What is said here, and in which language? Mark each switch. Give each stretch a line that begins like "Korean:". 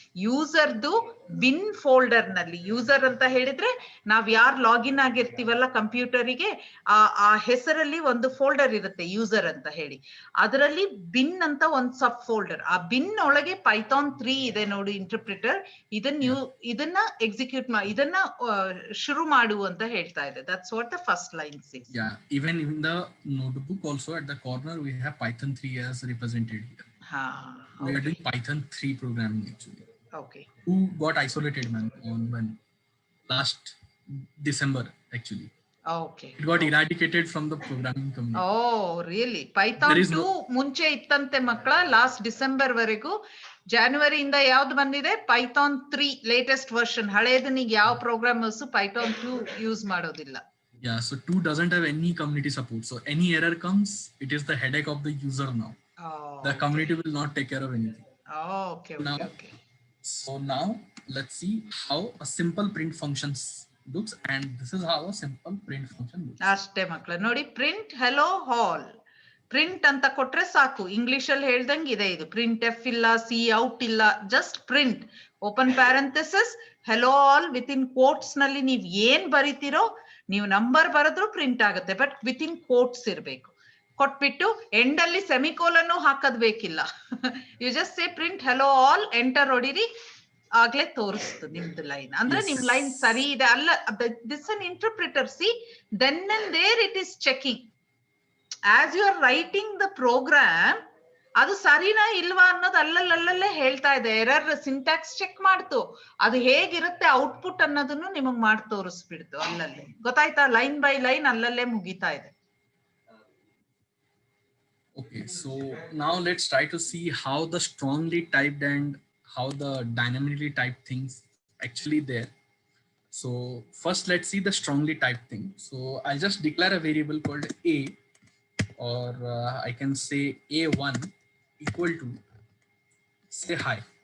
Kannada: ಯೂಸರ್ದು bin folder ನಲ್ಲಿ, user ಅಂತ ಹೇಳಿದ್ರೆ ನಾವ್ ಯಾರು ಲಾಗಿನ್ ಆಗಿರ್ತೀವಲ್ಲ ಕಂಪ್ಯೂಟರಿಗೆ, ಆ ಹೆಸರಲ್ಲಿ ಒಂದು ಫೋಲ್ಡರ್ ಇರುತ್ತೆ ಯೂಸರ್ ಅಂತ ಹೇಳಿ. ಅದರಲ್ಲಿ ಬಿನ್ ಅಂತ ಒಂದು ಸಬ್ ಫೋಲ್ಡರ್, ಆ ಬಿನ್ ಒಳಗೆ ಪೈಥಾನ್ 3 ಇದೆ ನೋಡಿ ಇಂಟರ್ಪ್ರಿಟರ್. ಇದನ್ನ ಎಕ್ಸಿಕ್ಯೂಟ್ ಇದನ್ನ ಶುರು ಮಾಡು ಅಂತ ಹೇಳ್ತಾ ಇದೆ.
English: That's what the first line says. Yeah, even in the notebook also at the corner we have Python 3 as represented here. We are doing Python 3 programming actually. Okay. Who got isolated, man, on when last December actually. Okay. It got eradicated from the programming community. Oh, really?
Kannada: Python 2 ಮುಂಚೆ ಇತ್ತಂತೆ ಮಕ್ಕಳ, last December ವರೆಗೂ. ಜಾನ್ವರಿಯಿಂದ ಯಾವ್ದು ಬಂದಿದೆ? Python 3 latest version. ಹಳೇದನಿಗೆ ಯಾವ programmers Python 2 use ಮಾಡೋದಿಲ್ಲ.
English: Yeah, so 2 doesn't have any community support. So any error comes, it is the headache of the user now. Oh, the community will not take care of anything. Oh, okay, now, okay. So now let's see how a simple print functions looks, and this is how a simple print function looks.
Kannada: ಅಷ್ಟೇ ಮಕ್ಕಳ ನೋಡಿ, print hello ಹಾಲ್ print ಅಂತ ಕೊಟ್ರೆ ಸಾಕು. English ಅಲ್ಲಿ ಹೇಳ್ದಂಗೆ ಇದೆ ಇದು. ಪ್ರಿಂಟ್ ಎಫ್ ಇಲ್ಲ, ಸಿ ಔಟ್ ಇಲ್ಲ, just print, open parenthesis, hello all with in quotes ನಲ್ಲಿ ನೀವ್ ಏನ್ ಬರಿತೀರೋ, ನೀವು ನಂಬರ್ ಬರೆದ್ರು ಪ್ರಿಂಟ್ ಆಗುತ್ತೆ, ಬಟ್ ವಿತ್ ಇನ್ ಕೋಟ್ಸ್ ಇರ್ಬೇಕು. ಕೊಟ್ಬಿಟ್ಟು ಎಂಡ್ ಅಲ್ಲಿ ಸೆಮಿಕೋಲನ್ ಹಾಕದ್ ಬೇಕಿಲ್ಲ.
English: you just say print hello all,
Kannada: enter ಹೊಡಿರಿ, ಆಗ್ಲೇ ತೋರಿಸ್ತು ನಿಮ್ದು ಲೈನ್. ಅಂದ್ರೆ ನಿಮ್ ಲೈನ್ ಸರಿ ಇದೆ ಅಲ್ಲ.
English: This an interpreter, see then and there it is checking as you are writing the program.
Kannada: ಅದು ಸರಿನಾ ಇಲ್ವಾ ಅನ್ನೋದು ಅಲ್ಲಲ್ಲೇ ಹೇಳ್ತಾ ಇದೆ. ಎರರ್ ಸಿಂಟ್ಯಾಕ್ಸ್ ಚೆಕ್ ಮಾಡ್ತು, ಅದು ಹೇಗಿರುತ್ತೆ ಔಟ್ಪುಟ್ ಅನ್ನೋದನ್ನು ನಿಮಗ್ ಮಾಡಿ ತೋರಿಸ್ಬಿಡ್ತು ಅಲ್ಲಲ್ಲೇ. ಗೊತ್ತಾಯ್ತಾ? ಲೈನ್ ಬೈ ಲೈನ್ ಅಲ್ಲಲ್ಲೇ ಮುಗಿತಾ ಇದೆ.
English: Okay, so now let's try to see how the strongly typed and how the dynamically typed things actually there. So first let's see the strongly typed thing. So I'll just declare a variable called a, or I can say a1 equal to, say hi.